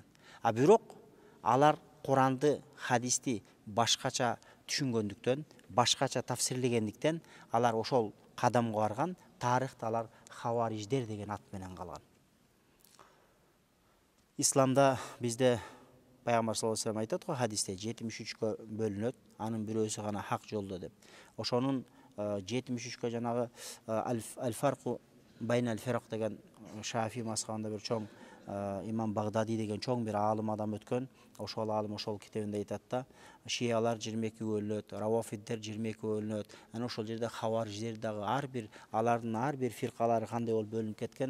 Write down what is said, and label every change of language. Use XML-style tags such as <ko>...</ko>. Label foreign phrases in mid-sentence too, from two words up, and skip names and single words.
<ky>Бирок алар Куранды, хадисти башкача түшүнгөндүктөн, башкача тафсирлегендиктен алар ошол кадамга барган. Тарыхта алар хавариждер деген ат менен калган. Исламда бизде Пайгамбар</ky> <ar>صلى الله عليه وسلم</ar> <ky>айтат го хадисте 73-кө бөлүнөт, анын бирөөсү гана хак жолдо деп. Ошонун 73-кө жанагы</ky> <ar>الفرق بين الفرق</ar> <ky>деген Шафи мазхабында бир чоң имам Багдади деген чоң бир аалым адам өткөн. Ошол аалым ошол китебинде айтат да, шиялар 22 бөлүнөт, равафиддер 22 бөлүнөт. Анан ошол жерде хавариждер дагы алардын ар бир фиркалары кандай болуп бөлүнүп кеткен.</ky>